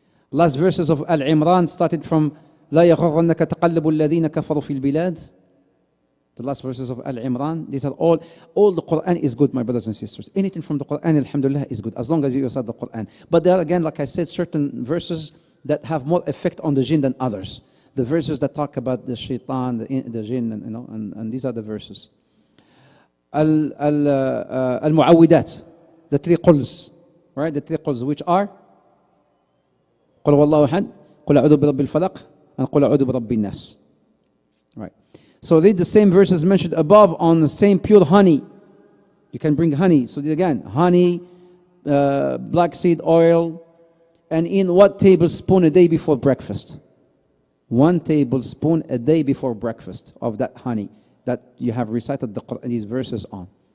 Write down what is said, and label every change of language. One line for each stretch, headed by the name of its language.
English: Last verses of Al-Imran, started from
Arabic: لا يغرنك تقلب الذين كفروا في البلاد.
English: The last verses of Al-Imran, these are all the Quran is good, my brothers and sisters. Anything from the Quran, alhamdulillah, is good, as long as you recite the Quran. But there are, again, like I said, certain verses that have more effect on the jinn than others. The verses that talk about the shaitan, the jinn, and these are the verses. Al-Mu'awwidat, the three quls, right? The three quls, which are
Arabic: قل هو الله أحد, قل أعوذ برب الفلق,
English: and
Arabic: قل أعوذ برب الناس.
English: Right. So read the same verses mentioned above on the same pure honey. You can bring honey. So again, honey, black seed oil, and in what tablespoon a day before breakfast? 1 tablespoon a day before breakfast of that honey that you have recited these verses on.